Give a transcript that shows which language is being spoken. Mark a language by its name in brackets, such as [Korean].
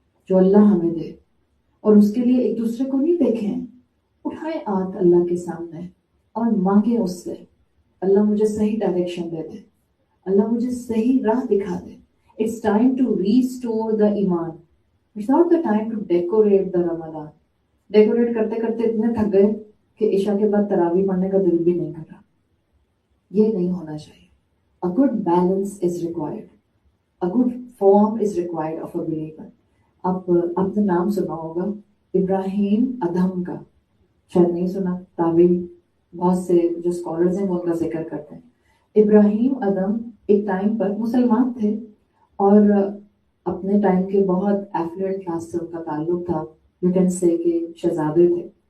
[Urdu] جو اللہ ہمیں دے، اور اس کے لیے ایک دوسرے کو نہیں دیکھیں، اٹھائیں آنکھ اللہ کے سامنے اور مانگیں اس سے، اللہ مجھے صحیح ڈائریکشن دے دے، اللہ مجھے صحیح راہ دکھا دے۔ [English] It's time to restore the [Urdu] ایمان، [English] it's not the time to decorate the [Urdu] Ramzan. Decorate کرتے کرتے اتنے تھک گئے کہ عشاء کے بعد تراویح پڑھنے کا دل بھی نہیں کر رہا، یہ نہیں ہونا چاہیے۔ [English] A good balance is required. A good form is required of a believer. [Urdu] آپ نے نام سنا ہوگا ابراہیم ادہم کا، شاید نہیں سنا، تابعی، بہت سے جو اسکالرز ہیں وہ ان کا ذکر کرتے ہیں۔ ابراہیم ادم ایک ٹائم پر مسلمان تھے اور اپنے ٹائم کے بہت ایفلوئنٹ کلاس سے ان کا تعلق تھا، [English] you can say [Urdu] کہ شہزادے تھے.